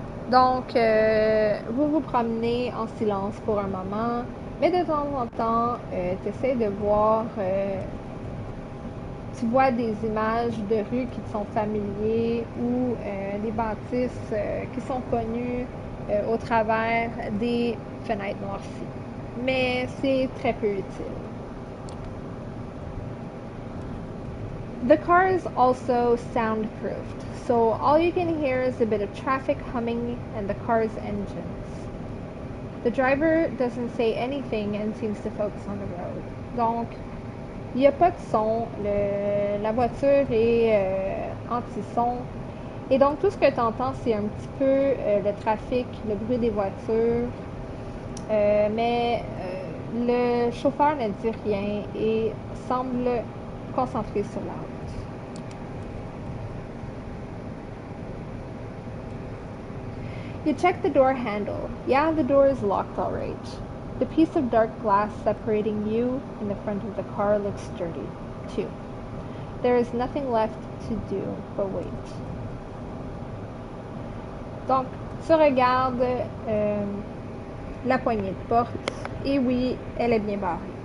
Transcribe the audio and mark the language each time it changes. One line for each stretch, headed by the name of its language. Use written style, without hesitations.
French: Donc, vous vous promenez en silence pour un moment, mais de temps en temps, tu essaies de voir, tu vois des images de rues qui te sont familiers ou des bâtisses qui sont connues au travers des fenêtres noircies. Mais c'est très peu utile.
English: The car is also soundproofed, so all you can hear is a bit of traffic humming and the car's engines. The driver doesn't say anything and seems to focus on the road.
French: Donc, il n'y a pas de son, la voiture est anti-son, et donc tout ce que tu entends, c'est un petit peu le trafic, le bruit des voitures, mais le chauffeur ne dit rien et semble concentré sur la route.
English: You check the door handle. Yeah, the door is locked all right. The piece of dark glass separating you and the front of the car looks sturdy, too. There is nothing left to do but wait.
French: Donc, tu regardes la poignée de porte et oui, elle est bien barrée.